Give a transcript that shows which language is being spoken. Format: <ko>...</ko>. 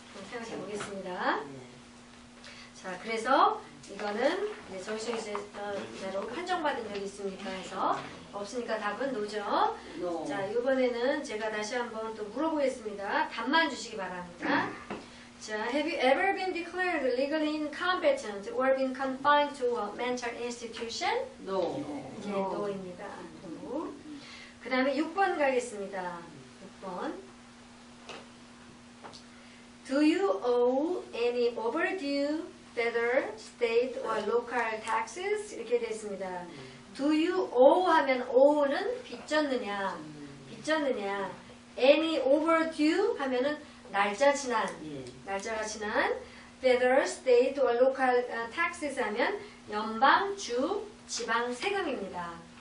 <ko>생각해 보겠습니다. 자, 그래서 이거는 이제 정신의자로 판정받은 적이 있습니까? 해서 없으니까 답은 노죠. 자, 이번에는 제가 다시 한번 또 물어보겠습니다. 답만 주시기 바랍니다.</ko> <en>자, have you ever been declared legally incompetent or been confined to a mental institution? No.</en> <ko>이제 no입니다. no. 그 다음에 6번 가겠습니다. 6번.</ko> <en>Do you owe any overdue federal, state, or local taxes?</en> <ko>이렇게 되어 있습니다.</ko> <en>Do you owe</en> <ko>하면 owe는 빚졌느냐, 빚졌느냐.</ko> <en>Any overdue</en> <ko>하면은 날짜 지난, 날짜가 지난.</ko> <en>Federal, state, or local taxes</en> <ko>하면 연방, 주, 지방 세금입니다.</ko>